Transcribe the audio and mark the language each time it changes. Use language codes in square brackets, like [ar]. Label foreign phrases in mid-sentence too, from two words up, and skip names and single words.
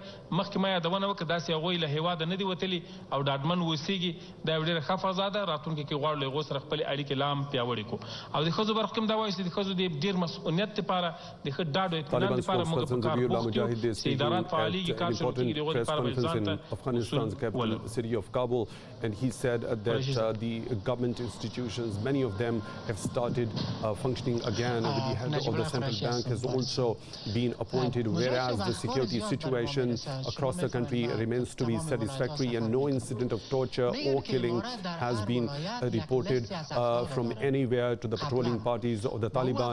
[ps] مخکې ما یادونه وکړه داسې هغوی له هیواده نه دي وتلي او ډاډمن اوسېږي. دا یو ډېره ښه فضا ده. راتلونکي کې غواړو له هغو سره خپلې اړیکې لا هم پیاوړې کړو او د ښځو برخه کې هم دا وایي چې د ښځو د ډېر مسؤلیت دپاره د ښه ډاډ او اطمینان دپاره موږ په کار بوخت یو چې ادارات فعالېږي کار شروع کېږي د هغو دپاره به ځان ته [en] Afghanistan's capital city of Kabul, and he said that the government institutions, many of them have started functioning again. With the head of the central bank has also been appointed, whereas the security situation across the country remains to be satisfactory and no incident of torture or killing has been reported from anywhere to the patrolling parties of the Taliban.